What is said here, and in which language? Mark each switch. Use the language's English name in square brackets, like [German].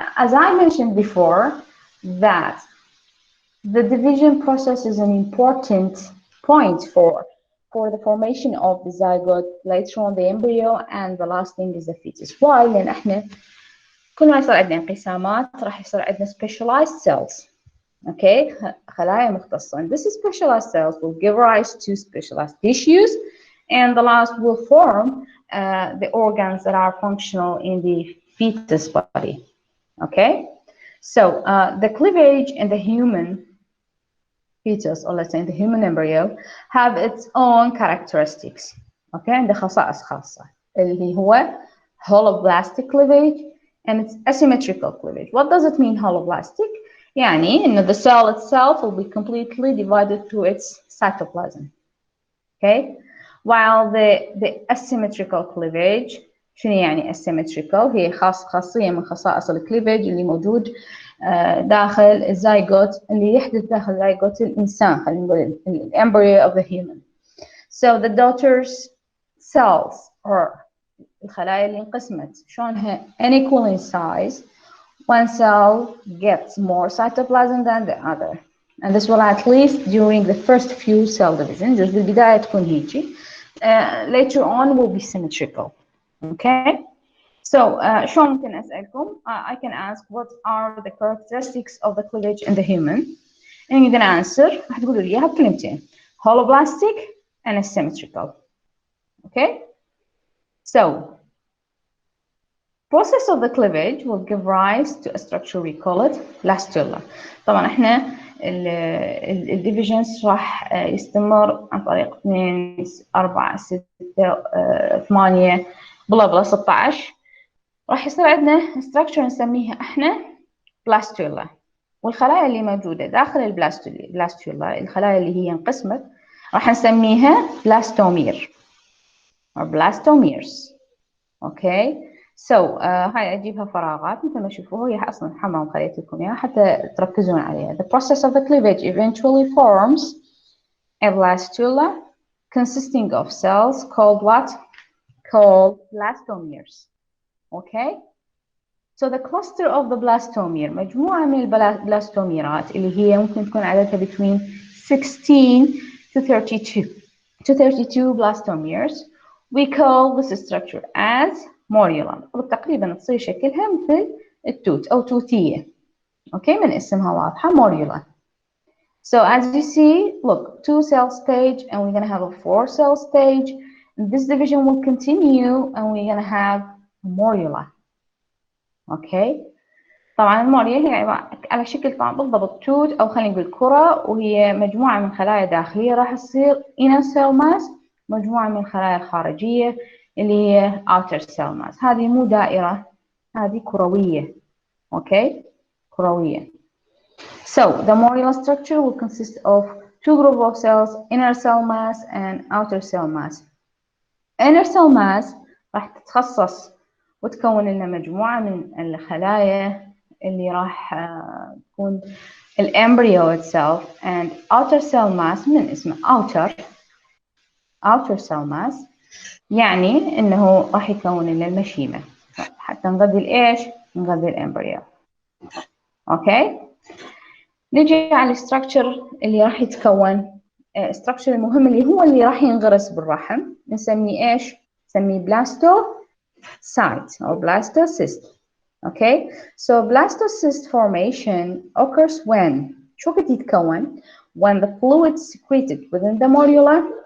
[English] As I mentioned before, that the division process is an important point for the formation of the zygote, later on the embryo, and the last thing is the fetus. Why? [Arabic] لأن احنا كل ما يصير عندنا انقسامات راح يصير عندنا specialized cells. Okay, خلايا مختصة. [English] And this specialized cells will give rise to specialized tissues, and the last will form the organs that are functional in the fetus body. Okay, so the cleavage in the human fetus, or let's say in the human embryo, have its own characteristics. Okay, and the [Arabic] خصائص خاصة اللي هو [English] holoblastic cleavage and its asymmetrical cleavage. What does it mean holoblastic? [Arabic] يعني إنه [English] the cell itself will be completely divided through its cytoplasm. Okay, while the asymmetrical cleavage [Arabic] شنو يعني asymmetrical؟ هي خاصية من خصائص الكليفج اللي موجود داخل الزيغوت اللي يحدث داخل زيغوت الإنسان، خلينا نقول ال [English] embryo of the human. So the daughter's cells or [Arabic] الخلايا اللي انقسمت شلونها [English] unequal in size. One cell gets more cytoplasm than the other, and this will at least during the first few cell division. [Arabic] just بالبداية تكون هيجي. [English] Later on will be symmetrical. Okay, so [Arabic] شلون ممكن أسألكم? [English] I can ask what are the characteristics of the cleavage in the human, and you're gonna answer. [Arabic] راح تقولوا لي إياها بكلمتين: [English] holoblastic and asymmetrical. Okay, so process of the cleavage will give rise to a structure we call it blastula. [Arabic] طبعا احنا الديفيجنز راح يستمر عن طريق 2 4 6 8 بلا 16. راح يصير عندنا structure نسميها احنا blastula، والخلايا اللي موجودة داخل البلاستولا الخلايا اللي هي انقسمت راح نسميها blastomere or blastomeres. Okay, so هاي أجيبها فراغات مثل ما تشوفوا، هي أصلا حمام خليت لكم إياها حتى تركزون عليها. [English] The process of the cleavage eventually forms a blastula consisting of cells called what? Called blastomeres. Okay, so the cluster of the blastomere [Arabic] مجموعة من البلاستوميرات اللي هي ممكن تكون عددها [English] between 16 to 32 blastomeres. We call this structure as morula. [Arabic] تقريبا تصير شكلها مثل التوت أو توتية. Okay, من اسمها واضحة morula. [English] So as you see, look, 2 cell stage, and we're gonna have a 4 cell stage. And this division will continue, and we're gonna have morula. Okay. [Arabic] طبعا الموريا هي على شكل طبعا بالضبط توت أو خلينا نقول كرة، وهي مجموعة من خلايا داخلية راح تصير inner cell mass مجموعة من الخلايا الخارجية اللي هي outer cell mass. هذه مو دائرة، هذه كروية. Okay, كروية. [English] So the modular structure will consist of two groups of cells, inner cell mass and outer cell mass. [Arabic] inner cell mass راح تتخصص وتكون لنا مجموعة من الخلايا اللي راح تكون الامبريو itself, and outer cell mass من اسمه outer cell mass يعني انه راح يكون لنا المشيمة حتى نغذي الايش؟ نغذي الامبريو. اوكي، نجي على الستراكشر اللي راح يتكون. الستراكشر المهم اللي هو اللي راح ينغرس بالرحم نسميه ايش؟ نسميه blastocyte or blastocyst. [English] Okay, so blastocyst formation occurs when [Arabic] شو قد يتكون؟ [English] when the fluid secreted within the morula.